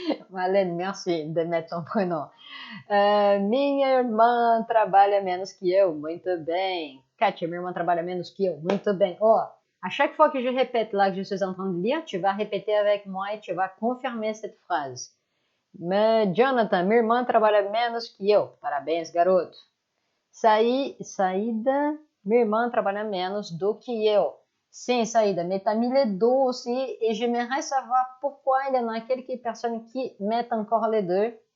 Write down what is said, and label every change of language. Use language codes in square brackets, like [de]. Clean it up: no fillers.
[fr] Marlene, merci de mettre ton prénom. [pt] Minha irmã trabalha menos que eu, muito bem. Kátia, minha irmã trabalha menos que eu, muito bem. [fr] Oh, à chaque fois que je répète là que je suis en train de lire, tu vas répéter avec moi et tu vas confirmer cette phrase. [pt] Mais Jonathan, minha irmã trabalha menos que eu. Parabéns, garoto. Saída, minha irmã trabalha menos do que eu. [fr] Sim, Saída, mais t'as mis les deux aussi et j'aimerais savoir pourquoi il y en a quelques personnes qui mettent encore les deux.